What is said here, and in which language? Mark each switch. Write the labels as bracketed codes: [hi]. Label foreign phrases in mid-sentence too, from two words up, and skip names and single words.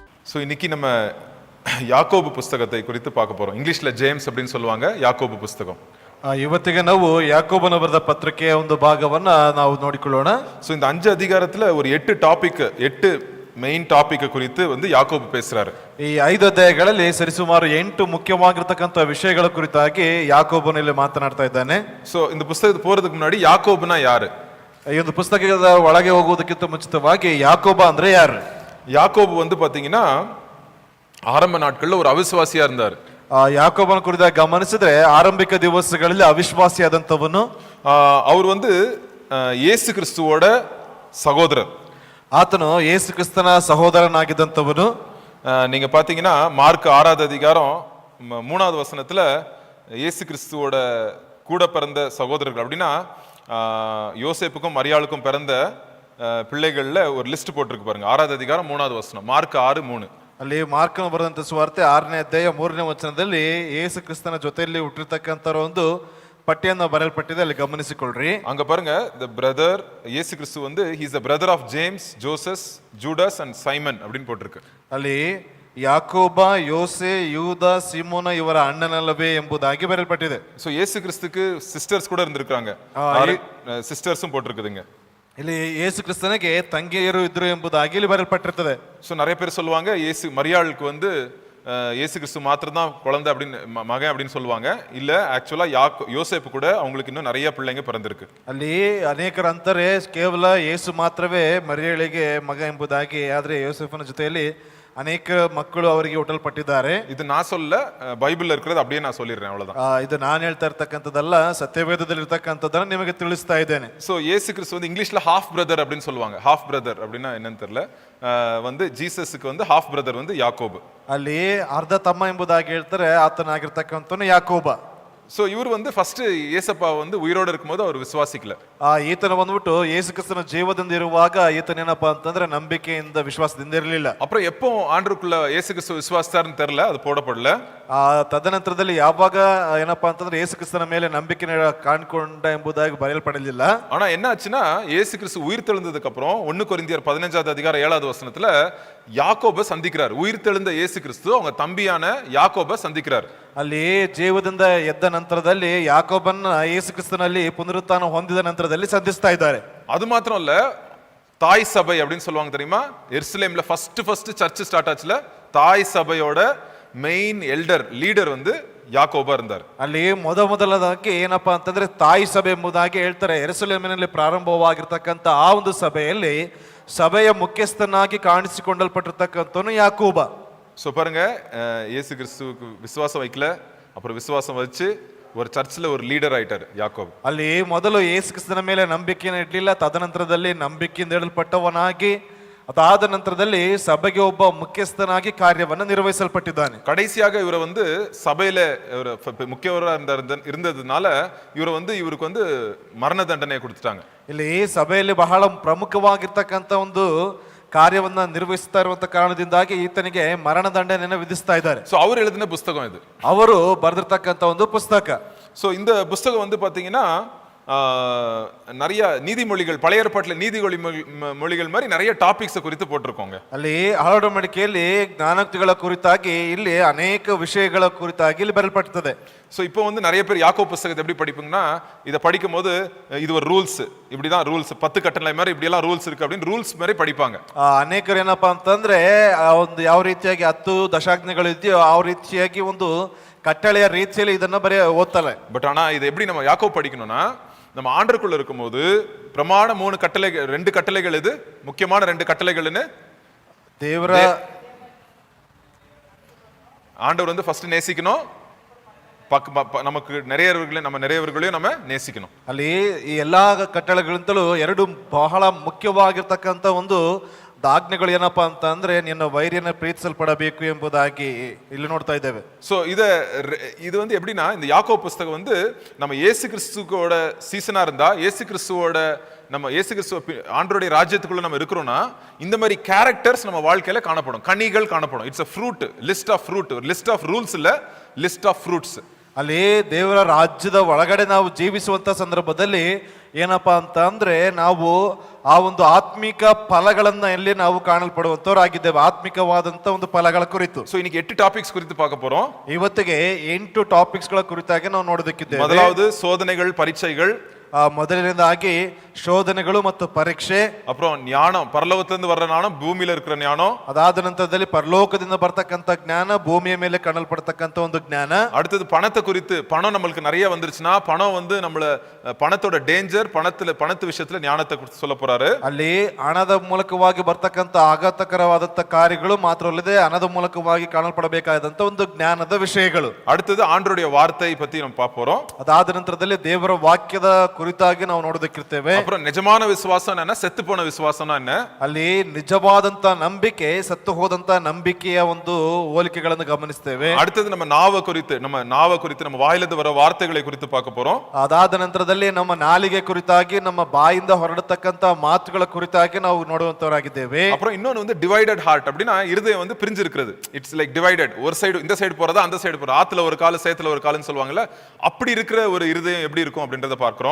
[ta] ஸோ இன்னைக்கு நம்ம ಯಾಕೋಬು புஸ்தகத்தை குறித்து பார்க்க போறோம். இங்கிலீஷ்ல ஜேம்ஸ் அப்படின்னு சொல்லுவாங்க. ಯಾಕೋಬು புஸ்தகம். [kn] ಇವತ್ತಿಗೆ ನಾವು ಯಾಕೋಬನ ಬರೆದ ಪತ್ರಿಕೆಯ ಒಂದು ಭಾಗವನ್ನ ನಾವು ನೋಡಿಕೊಳ್ಳೋಣ. [ta] ஸோ இந்த 5 அதிகாரத்துல ஒரு 8 [en] main topic [ta] குறித்து வந்து ಯಾಕೋಬು பேசுறாரு. [kn] ಈ 5 ಅಧ್ಯಾಯಗಳಲ್ಲಿ ಸರಿಸುಮಾರು 8 ಮುಖ್ಯವಾಗಿರತಕ್ಕಂತ ವಿಷಯಗಳ ಕುರಿತಾಗಿ ಯಾಕೋಬನಲ್ಲಿ ಮಾತನಾಡ್ತಾ ಇದ್ದಾನೆ. [ta] ஸோ இந்த புஸ்தகத்துக்கு போறதுக்கு முன்னாடி ಯಾಕೋಬುனா ಯಾರು? [kn] ಈ ಒಂದು ಪುಸ್ತಕದ ಒಳಗೆ ಹೋಗುವುದಕ್ಕಿಂತ ಮುಂಚಿತವಾಗಿ ಯಾಕೋಬ ಅಂದ್ರೆ ಯಾರು? [ta] ಯಾಕೋಬು வந்து பாத்தீங்கன்னா ஆரம்ப நாட்கள்ல ஒரு அவிசுவாசியா இருந்தார். [kn] ಯಾಕೋಬನ ಕುರಿತಾಗಿ ಗಮನಿಸಿದ್ರೆ ಆರಂಭಿಕ ದಿವಸಗಳಲ್ಲಿ ಅವಿಶ್ವಾಸಿಯಾದಂತವನು. [ta] அவர் வந்து ಯೇಸು ಕ್ರಿಸ್ತುவோட சகோதரர். [kn] ಆತನು ಯೇಸು ಕ್ರಿಸ್ತನ ಸಹೋದರನಾಗಿದ್ದಂತವನು. [ta] நீங்க பாத்தீங்கன்னா மார்க் 6வது அதிகாரம் 3வது வசனத்துல இயேசு கிறிஸ்துவோட கூட பிறந்த சகோதரர்கள் அப்படின்னா யோசேப்புக்கும் மரியாளுக்கும் பிறந்த பிள்ளைகள்ல ஒரு லிஸ்ட் போட்டிருக்கு பாருங்க. 6வது அதிகாரம் 3வது வசனம், மார்க் 6:3. [kn] ಅಲ್ಲಿ ಮಾರ್ಕನ ಬರೆದಂತ ಸುವಾರ್ತೆ 6ನೇ ಅಧ್ಯಾಯ 3ನೇ ವಚನದಲ್ಲಿ ಯೇಸು ಕ್ರಿಸ್ತನ ಜೊತೆಯಲ್ಲಿ ಹುಟ್ಟಿರ್ತಕ್ಕಂಥ ಒಂದು ಪಟ್ಟಿಯನ್ನು ಬರೆಯಲ್ಪಟ್ಟಿದೆ, ಅಲ್ಲಿ ಗಮನಿಸಿಕೊಳ್ಳ್ರಿ. [ta] அங்க பாருங்க, [en] the brother இயேசு கிறிஸ்து வந்து he is the brother of James, Joseph, Judas and Simon [ta] அப்படின்னு போட்டிருக்கு. [kn] ಅಲ್ಲಿ ಯಾಕೋಬ, ಯೋಸೆ, ಯೂದ, ಸಿಮೋನ ಇವರ ಅಣ್ಣನಲ್ಲವೇ ಎಂಬುದಾಗಿ ಬರೆಯಲ್ಪಟ್ಟಿದೆ. [ta] சோ இயேசு கிறிஸ்துக்கு சிஸ்டர்ஸ் கூட இருந்திருக்காங்க. சிஸ்டர்ஸும் போட்டிருக்குதுங்க. [kn] ಇಲ್ಲಿ ಯೇಸು ಕ್ರಿಸ್ತನಿಗೆ ತಂಗಿಯರು ಇದ್ರು ಎಂಬುದಾಗಿ ಇಲ್ಲಿ ಬರೆಯಲ್ಪಟ್ಟಿರ್ತದೆ. [ta] சோ நிறைய பேர் சொல்லுவாங்க மரியாளுக்கு வந்து இயேசு கிறிஸ்து மாத்திரம் தான் குழந்தை அப்படின்னு மகன் அப்படின்னு சொல்லுவாங்க. இல்ல ஆக்சுவலா யோசேப்பு கூட அவங்களுக்கு இன்னும் நிறைய பிள்ளைங்க பிறந்திருக்கு. [kn] ಅಲ್ಲಿ ಅನೇಕರು ಅಂತಾರೆ ಕೇವಲ ಯೇಸು ಮಾತ್ರವೇ ಮರಿಯಳಿಗೆ ಮಗ ಎಂಬುದಾಗಿ, ಆದ್ರೆ ಯೋಸೇಫನ ಜೊತೆಯಲ್ಲಿ ಅನೇಕ ಮಕ್ಕಳು ಅವರಿಗೆ ಹುಟ್ಟಲ್ಪಟ್ಟಿದ್ದಾರೆ. ಇದು ನಾ [ta] சொல்ல, ಬೈಬಲ್ இருக்கிறது அப்படியே நான் சொல்லிடுறேன், அவ்வளவுதான். [kn] ಇದು ನಾನು ಹೇಳ್ತಾ ಇರ್ತಕ್ಕಂಥದ್ದಲ್ಲ, ಸತ್ಯವೇದದಲ್ಲಿ ಇರ್ತಕ್ಕಂಥದ್ದನ್ನ ನಿಮಗೆ ತಿಳಿಸ್ತಾ ಇದ್ದೇನೆ. [ta] சோ இயேசு கிறிஸ்து வந்து இங்கிலீஷ்ல [en] half brother [ta] அப்படின்னு சொல்லுவாங்க. [en] half brother [ta] அப்படின்னா என்னன்னு தெரியல. வந்து ஜீசஸ்க்கு வந்து [en] half brother [ta] வந்து யாக்கோபு. [kn] ಅಲ್ಲಿ ಅರ್ಧ ತಮ್ಮ ಎಂಬುದಾಗಿ ಹೇಳ್ತಾರೆ, ಆತನಾಗಿರ್ತಕ್ಕಂಥವನು ಯಾಕೋಬ. [ta] சோ இவர் வந்து ஃபர்ஸ்ட் ஏசப்பா வந்து உயிரோட இருக்கும்போது அவர் விசுவாசிக்கல. [kn] ಈತನ ಬಂದ್ಬಿಟ್ಟು ಯೇಸು ಕ್ರಿಸ್ತನ ಜೀವದಿಂದ ಇರುವಾಗ ಈತನೇನಪ್ಪ ಅಂತಂದ್ರೆ ನಂಬಿಕೆಯಿಂದ ವಿಶ್ವಾಸದಿಂದ ಇರಲಿಲ್ಲ. [ta] அப்புறம் எப்போ ஆண்டவருக்குள்ள இயேசு கிறிஸ்து விசுவாசித்தாருன்னு தெரியல, அது போடப்படல. [kn] ತದನಂತರದಲ್ಲಿ ಯಾವಾಗ ಏನಪ್ಪಾ ಅಂತಂದ್ರೆ ಯೇಸು ಕ್ರಿಸ್ತನ ಮೇಲೆ ನಂಬಿಕೆ ಕಾಣ್ಕೊಂಡ ಎಂಬುದಾಗಿ ಬರೆಯಲ್ಪಡಲಿಲ್ಲ. [ta] ஆனா என்ன ஆச்சுன்னா, இயேசு கிறிஸ்து உயிர் தெழுந்ததுக்கு அப்புறம் 1 கொரிந்தியர் 15வது அதிகாரம் 7வது வசனத்துல யாக்கோபை சந்திக்கிறார். உயிர் தெழுந்த இயேசு கிறிஸ்து அவங்க தம்பியான யாக்கோபை சந்திக்கிறார். [kn] ಅಲ್ಲಿ ಜೀವದಿಂದ ಎದ್ದ ನಂತರದಲ್ಲಿ ಯಾಕೋಬನ್ನ ಯೇಸು ಕ್ರಿಸ್ತನಲ್ಲಿ ಪುನರುತ್ಥಾನ ಹೊಂದಿದ ನಂತರದಲ್ಲಿ ಸಂಧಿಸ್ತಾ ಇದ್ದಾರೆ. [ta] அது மாத்திரம் இல்ல, தாய் சபை அப்படின்னு சொல்லுவாங்க தெரியுமா? எருசலேம்ல [en] first church start [ta] ஆச்சுல, தாய் சபையோட [en] main elder leader [ta] வந்து ಯಾಕೋಬ இருந்தார். [kn] ಅಲ್ಲಿ ಮೊದಲದಾಗಿ ಏನಪ್ಪಾ ಅಂತಂದ್ರೆ ತಾಯಿ ಸಭೆ ಎಂಬುದಾಗಿ ಹೇಳ್ತಾರೆ. ಯೆರೂಸಲೇಮಿನಲ್ಲಿ ಪ್ರಾರಂಭವಾಗಿರ್ತಕ್ಕಂಥ ಆ ಒಂದು ಸಭೆಯಲ್ಲಿ ಸಭೆಯ ಮುಖ್ಯಸ್ಥನಾಗಿ ಕಾಣಿಸಿಕೊಂಡಲ್ಪಟ್ಟಿರ್ತಕ್ಕಂಥವನು ಯಾಕೋಬ. [ta] சோ பாருங்க, இயேசு கிறிஸ்துவுக்கு விசுவாசம் வைக்கல, அப்புறம் விசுவாசம் வச்சு ஒரு சர்ச்ல ஒரு லீடர் ஆயிட்டார் ಯಾಕೋಬ್. [kn] ಅಲ್ಲಿ ಮೊದಲು ಯೇಸು ಕ್ರಿಸ್ತನ ಮೇಲೆ ನಂಬಿಕೆಯನ್ನು ಇಡಲಿಲ್ಲ, ತದನಂತರದಲ್ಲಿ ನಂಬಿಕೆಯಿಂದ ಇಡಲ್ಪಟ್ಟವನಾಗಿ ಅದಾದ ನಂತರದಲ್ಲಿ ಸಭೆಗೆ ಒಬ್ಬ ಮುಖ್ಯಸ್ಥನಾಗಿ ಕಾರ್ಯವನ್ನು ನಿರ್ವಹಿಸಲ್ಪಟ್ಟಿದ್ದಾನೆ. [ta] கடைசியாக இவரை வந்து சபையில முக்கியவரா இருந்ததுனால இவருக்கு வந்து மரண தண்டனை கொடுத்துட்டாங்க. [kn] ಇಲ್ಲಿ ಸಭೆಯಲ್ಲಿ ಬಹಳ ಪ್ರಮುಖವಾಗಿರ್ತಕ್ಕಂಥ ಒಂದು ಕಾರ್ಯವನ್ನ ನಿರ್ವಹಿಸ್ತಾ ಇರುವಂತ ಕಾರಣದಿಂದಾಗಿ ಈತನಿಗೆ ಮರಣ ದಂಡನೆಯನ್ನು ವಿಧಿಸ್ತಾ ಇದ್ದಾರೆ. [ta] சோ அவர் எழுதின புத்தகம் இது. [kn] ಅವರು ಬರೆದಿರ್ತಕ್ಕಂಥ ಒಂದು ಪುಸ್ತಕ. [ta] சோ இந்த புத்தகம் வந்து பாத்தீங்கன்னா நிறைய நீதிமொழிகள், பழைய ஏற்பாட்டுல நீதிமொழிகள் மாதிரி நிறைய டாபிக்ஸ் குறித்து போட்டிருக்கோங்க. [kn] ಅಲ್ಲಿ ಹಳಡ ಮಡಿಕೆಯಲ್ಲಿ ಜ್ಞಾನೋಕ್ತಿಗಳ ಕುರಿತಾಗಿ ಇಲ್ಲಿ ಅನೇಕ ವಿಷಯಗಳ ಕುರಿತಾಗಿ ಇಲ್ಲಿ ಬರೆಯಲ್ಪಟ್ಟಿದೆ. [ta] ஸோ இப்போ வந்து நிறைய பேர் யாக்கோபு புஸ்தகத்தை எப்படி படிப்பீங்கன்னா, இதை படிக்கும் போது இது ஒரு ரூல்ஸ், இப்படிதான் ரூல்ஸ், 10 கட்டளை மாதிரி இப்படியெல்லாம் ரூல்ஸ் இருக்கு அப்படின்னு ரூல்ஸ் மாதிரி படிப்பாங்க. [kn] ಅನೇಕರು ಏನಪ್ಪಾ ಅಂತಂದ್ರೆ ಒಂದು ಯಾವ ರೀತಿಯಾಗಿ 10 ದಶಾಜ್ಞೆಗಳು ಇದೆಯೋ ಆ ರೀತಿಯಾಗಿ ಒಂದು ಕಟ್ಟಳೆಯ ರೀತಿಯಲ್ಲಿ ಇದನ್ನ ಓದ್ತಾರೆ. [ta] பட் ஆனா இது எப்படி நம்ம யாக்கோபு படிக்கணும்னா, நம்ம ஆண்டருக்குள்ள இருக்கும்போது பிரமாண 3 கட்டளைகள், 2 கட்டளைகள், இது முக்கியமான 2 கட்டளைகள்னு தேவர ஆண்டவர் வந்து ஃபர்ஸ்ட் நேசிக்கணும், நமக்கு நிறையவர்களையும் நம்ம நேசிக்கணும். [kn] ಅಲ್ಲಿ ಈ ಎಲ್ಲಾ ಕಟ್ಟಳೆಗಳಿಂತಲೂ 2 ಬಹಳ ಮುಖ್ಯವಾಗಿರ್ತಕ್ಕಂಥ ಒಂದು ಆಜ್ಞೆಗಳು ಏನಪ್ಪಾ ಅಂತ ಅಂದ್ರೆ ನಿನ್ನ ವೈರಿಯನ್ನ ಪ್ರೀತಿಸಲ್ಪಡಬೇಕು ಎಂಬುದಾಗಿ ಇಲ್ಲಿ ನೋಡ್ತಾ ಇದ್ದೇವೆ. [ta] சோ இது வந்து எப்படின்னா, இந்த யாக்கோபு புஸ்தகம் வந்து நம்ம இயேசு கிறிஸ்துவோட சீசனா இருந்தா, இயேசு கிறிஸ்து ஆண்டவருடைய ராஜ்யத்துக்குள்ள நம்ம இருக்கிறோம்னா இந்த மாதிரி கேரக்டர்ஸ் நம்ம வாழ்க்கையில காணப்படும், கனிகள் காணப்படும். [en] it's a fruit, list of fruit, list of rules இல்ல, list of fruits. [kn] ಅಲ್ಲಿ ದೇವರ ರಾಜ್ಯದ ಒಳಗಡೆ ನಾವು ಜೀವಿಸುವಂತ ಸಂದರ್ಭದಲ್ಲಿ ಏನಪ್ಪಾ ಅಂತ ಅಂದ್ರೆ ನಾವು ಆ ಒಂದು ಆತ್ಮಿಕ ಫಲಗಳನ್ನ ಎಲ್ಲಿ ನಾವು ಕಾಣಲ್ಪಡುವಂತವರಾಗಿದ್ದೇವೆ, ಆತ್ಮಿಕವಾದಂತ ಒಂದು ಫಲಗಳ ಕುರಿತು. [ta] சோ இன்னைக்கு 8 டாபிக்ஸ் குறித்து பார்க்க போறோம். [kn] ಇವತ್ತಿಗೆ 8 ಟಾಪಿಕ್ಸ್ ಗಳ ಕುರಿತಾಗಿ ನಾವು ನೋಡೋದಕ್ಕಿದ್ದೇವೆ. [ta] முதலாவது சோதனைகள் பரீட்சைகள், [kn] ಮೊದಲನೇದಾಗಿ ಶೋಧನೆಗಳು ಮತ್ತು ಪರೀಕ್ಷೆ, [ta] அப்புறம் ஞானம், பரலோகத்திலிருந்து வர்ற ஞானம், பூமியில இருக்கிற ஞானம். [kn] ಅದಾದ ನಂತರದಲ್ಲಿ ಪರಲೋಕದಿಂದ ಬರ್ತಕ್ಕಂಥ ಜ್ಞಾನ, ಭೂಮಿಯ ಮೇಲೆ ಕಾಣಲ್ಪಡ್ತಕ್ಕಂಥ ಒಂದು ಜ್ಞಾನ. [ta] அடுத்தது பணத்தை குறித்து, பணம் நம்மளுக்கு நிறைய வந்துருச்சுன்னா பணம் வந்து நம்மள பணத்தோட டேஞ்சர், பணத்து விஷயத்துல ஞானத்தை குறித்து சொல்ல போறாரு. [kn] ಅಲ್ಲಿ ಹಣದ ಮೂಲಕವಾಗಿ ಬರ್ತಕ್ಕಂಥ ಆಘಾತಕರವಾದಂತ ಕಾರ್ಯಗಳು ಮಾತ್ರವಲ್ಲದೆ ಹಣದ ಮೂಲಕವಾಗಿ ಕಾಣಲ್ಪಡಬೇಕಾದಂತ ಒಂದು ಜ್ಞಾನದ ವಿಷಯಗಳು. [ta] அடுத்தது ஆண்டவருடைய வார்த்தை பத்தி நம்ம பார்க்க போறோம். [kn] ಅದಾದ ನಂತರದಲ್ಲಿ ದೇವರ ವಾಕ್ಯದ ಕುರಿತಾಗಿ ನಾವು ನೋಡೋದಕ್ಕಿರ್ತೇವೆ. [ta] அப்புறம் நிஜமான விசுவாசம் என்ன, செத்து போன விசுவாசம்னா என்ன, [kn] ಅಲ್ಲಿ ನಿಜವಾದಂತ ನಂಬಿಕೆ, ಸತ್ತು ಹೋದಂತ ನಂಬಿಕೆಯ ಒಂದು ಹೋಲಿಕೆಗಳನ್ನು ಗಮನಿಸ್ತೇವೆ. [ta] அடுத்தது நம்ம நாவை குறித்து, நம்ம வாயிலிருந்து வர வார்த்தைகளை குறித்து பார்க்க போறோம். [kn] ಅದಾದ ನಂತರದಲ್ಲಿ ನಮ್ಮ ನಾಲಿಗೆ ಕುರಿತಾಗಿ, ನಮ್ಮ ಬಾಯಿಂದ ಹೊರಡತಕ್ಕಂತ ಮಾತುಗಳ ಕುರಿತಾಗಿ ನಾವು ನೋಡುವಂತವರಾಗಿದ್ದೇವೆ. [ta] அப்புறம் இன்னொன்னு வந்து [en] divided heart, [ta] அப்படின்னா இருதயம் வந்து பிரிஞ்சு இருக்கிறது. [en] it's like divided, [ta] ஒரு சைடு இந்த சைடு போறதா அந்த சைடு போறதா, ஆத்துல ஒரு கால் சேத்துல ஒரு கால்னு சொல்லுவாங்கல்ல, அப்படி இருக்கிற ஒரு இருதயம் எப்படி இருக்கும் அப்படின்றத பார்க்கிறோம்.